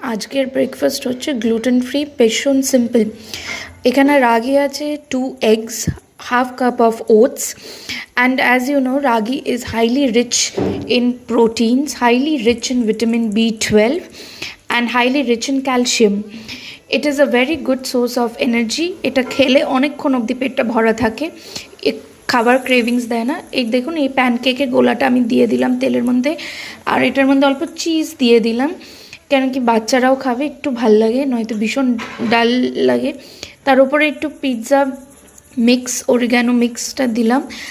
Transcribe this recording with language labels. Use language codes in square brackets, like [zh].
[bn] আজকের ব্রেকফাস্ট হচ্ছে gluten free, ভীষণ সিম্পল। এখানে রাগি আছে [en] 2 eggs, half cup of oats, and as you know, ragi is highly rich in proteins, highly rich in vitamin B12, and highly rich in calcium. It is a very good source of energy. [bn] এটা খেলে অনেকক্ষণ অবধি পেটটা ভরা থাকে, খাবার cravings দেয় না। এই দেখুন, এই প্যানকেকের গোলাটা আমি দিয়ে দিলাম তেলের মধ্যে, আর এটার মধ্যে অল্প চিজ দিয়ে দিলাম, কেন কি বাচ্চারাও খাবে, একটু ভাল লাগে, নয়তো ভীষণ ডাল লাগে। তার উপরে একটু পিৎজা মিক্স, অরিগ্যানো মিক্সটা দিলাম।